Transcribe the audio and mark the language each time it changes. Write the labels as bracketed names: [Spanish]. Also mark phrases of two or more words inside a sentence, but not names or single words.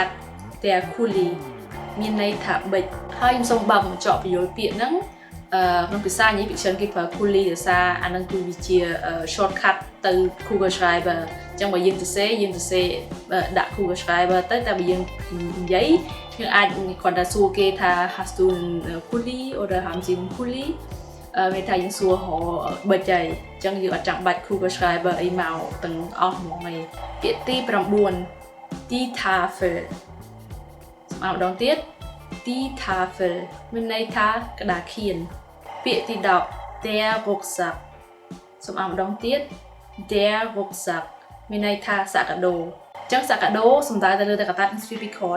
[Khmer] ត់ [German] der Kuli [Khmer] មានន័យថាប៊ិចហើយខ្ញុំសូមបើកបញ្ចក់បញ្យល់ពាក្យហ្នឹងក្នុងភាសាញ៉ៃពីច្រើនគេប្រើ Kuli ដោយសារអាហ្នឹងគឺវាជា shortcut ទៅ Kugelschreiber អញ្ចឹងបើយើងសរសេរដាក់ Kugelschreiber ទៅតែបើយើងនិយាយយើងអាចគ្រាន់តែសួរគេថា [German] hast du Kuli oder haben sie Kuli [Khmer] មានថាយើងសួរហៅប៊ិចហើយអញ្ចឹងយើងអត់ចាំបាច់ Kugelschreiber អីមកទាំងអស់ហ្មងឯងពាក្យទី 9 [German] die Tafel [Khmer] សម្រាប់ម្ដងទៀត [German] die Tafel [Khmer] មានន័យថាក្តារខៀនពាក្យទី10 [German] der Rucksack [Khmer] សម្រាប់ម្ដងទៀត [German] der Rucksack [Khmer] មានន័យថាសាកាដូអញ្ចឹងសាកាដូសំដៅទៅលើតែកតាស្វីពីក្រោយ